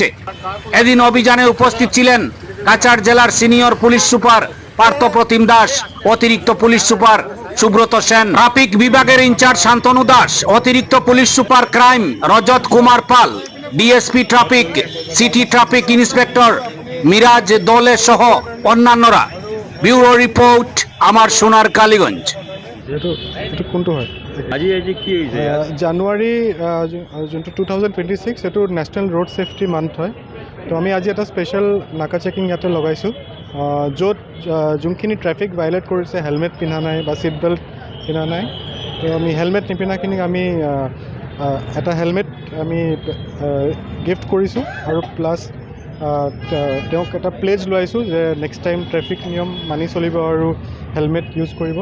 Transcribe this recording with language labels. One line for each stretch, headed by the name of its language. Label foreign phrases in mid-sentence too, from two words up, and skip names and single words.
Bangla: এদিন অভিযানে উপস্থিত ছিলেন কাছাড় জেলার সিনিয়র পুলিশ সুপার পার্থপ্রতিম দাস, অতিরিক্ত পুলিশ সুপার সুব্রত সেন, ট্রাফিক বিভাগের ইনচার্জ শান্তনু দাস, অতিরিক্ত পুলিশ সুপার ক্রাইম রজত কুমার পাল, ডিএসপি ট্রাফিক, সিটি ট্রাফিক ইন্সপেক্টর মিরাজ দোলে সহ অন্যান্যরা। ব্যুরো রিপোর্ট, আমার সোনার কালীগঞ্জ।
Assamese: কোনটো হয় আজি কি হৈছে জানুৱাৰী যোনটো 2026 এইটো
English: National Road Safety Month
Assamese: হয়। তো আমি আজি এটা স্পেচিয়েল নাকা চেকিং ইয়াতে লগাইছোঁ, য'ত যোনখিনি
English: traffic violate
Assamese: কৰিছে, হেলমেট পিন্ধা নাই বা
English: seat belt
Assamese: পিন্ধা নাই, তো আমি হেলমেট নিপিন্ধাখিনিক আমি এটা হেলমেট আমি গিফ্ট কৰিছোঁ আৰু প্লাছ তেওঁক এটা প্লেজ লৈছোঁ যে
English: next time traffic
Assamese: নিয়ম মানি চলিব আৰু
English: helmet use
Assamese: কৰিব।